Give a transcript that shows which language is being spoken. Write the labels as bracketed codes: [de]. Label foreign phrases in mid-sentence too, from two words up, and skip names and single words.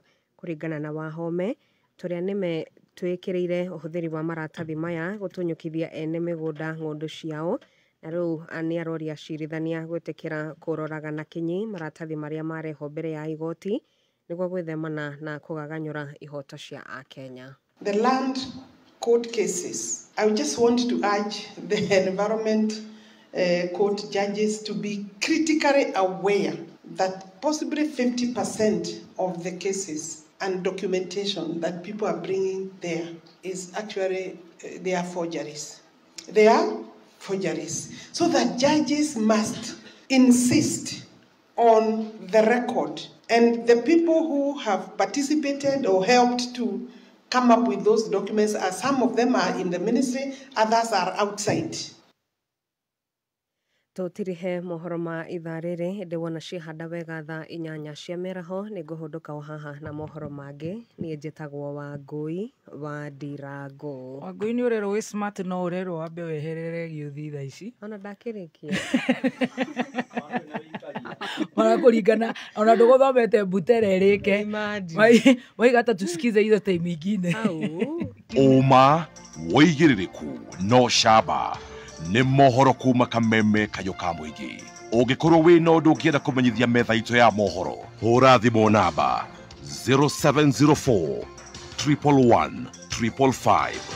[ki] Kũringana na Wahome tũrĩa nĩme twĩkĩrĩire ũhũthĩri wa maratathi maya gũtũnyũkithia ene mĩgũnda ng'ũndũ ciao na rĩu nĩ aroria acirithania gwĩtĩkĩra kũroraga na kinyi maratathi marĩa mareho mbere ya igoti nĩguo gwĩthemana na kũgaganyũra ihoto cia Akenya. [en] The land court cases, I just want to urge the environment court judges to be critically aware that possibly 50% of the cases and documentation that people are bringing there is actually they are forgeries. They are forgeries. So that judges must insist on the record. And the people who have participated or helped to come up with those documents, some of them are in the ministry, others are outside. [ki] Tutirihe mohoro ma ithaa rĩrĩ ndĩwona cihanda wega thaa 8 cia mĩaraho nĩngũhũndũka o haha na mohoro mangĩ niĩ njĩtagwo Wangui wa Ndirango. Wangui nĩ ũrerwo wĩ smart no ũrerwo wambe weherere gĩuthi thaa ici. Ona ndakĩrĩkia. Ona kũringana ona ndũgũthomete butere rĩke. [sw] Waigata tusikize hizo time ingine. [ki] Uma wĩigĩrĩrĩku no shaba nĩ mohoro kuma Kameme kayo ka mũingĩ. Ũngĩkorwo wĩna ũndũ ũngĩenda kũmenyithia metha itũ ya mohoro, hũra thimũ namba 0704 111 555.